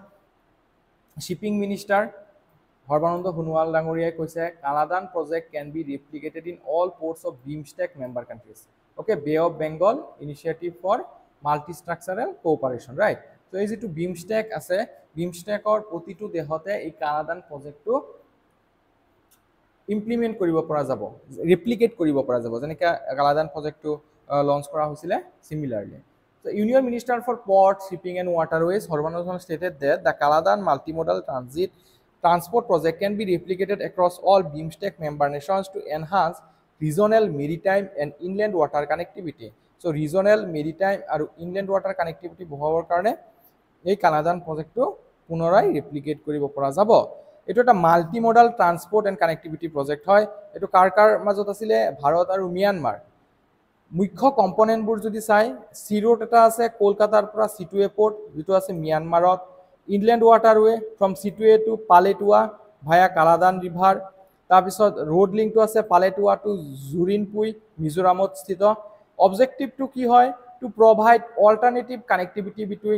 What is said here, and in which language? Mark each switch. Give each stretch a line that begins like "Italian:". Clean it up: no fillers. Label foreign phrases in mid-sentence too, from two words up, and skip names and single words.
English: Shipping Minister
Assamese: সৰ্বানন্দ সোণোৱাল ডাঙৰীয়াই কৈছে
English: Kaladan project can be replicated in all ports of BIMSTEC member countries okay Bay of Bengal Initiative for Multi Structural Cooperation right
Assamese: তো এই যেটো বিমষ্টেক আছে বিমষ্টেকৰ প্ৰতিটো দেহতে এই কালাদান প্ৰজেক্টটো ইমপ্লিমেন্ট কৰিব পৰা যাব ৰেপ্লিকেট কৰিব পৰা যাব যেনেকৈ কালাদান প্ৰজেক্টটো লঞ্চ কৰা হৈছিল সিমিলাৰলি
English: So, Union Minister for Ports, Shipping and Waterways, Sarbanandhan stated that the Kaladan multimodal transport project can be replicated across all BIMSTEC member nations to enhance regional maritime and inland water connectivity.
Assamese: So,
English: regional maritime and inland water connectivity
Assamese: বঢ়াবৰ কাৰণে এই কালাদান প্ৰজেক্টটো পুনৰাই ৰেপ্লিকেট কৰিব পৰা যাব. এইটো এটা
English: multimodal transport and connectivity project
Assamese: হয়. এইটো কাৰ মাজত আছিলে ভাৰত আৰু মিয়ানমাৰ. মুখ্য কম্পোনেন্টবোৰ যদি চাই
English: sea road
Assamese: এটা আছে কলকাতাৰ পৰা সিটুৱে পোৰ্ট যেটো আছে মিয়ানমাৰত
English: inland waterway from Sittwe to Paletwa via Kaladan river
Assamese: তাৰ পিছত ৰোড লিংকটো আছে
English: Paletwa to Zorinpui
Assamese: মিজোৰামত স্থিত অবজেক্টিভটো কি হয়
English: to provide alternative connectivity between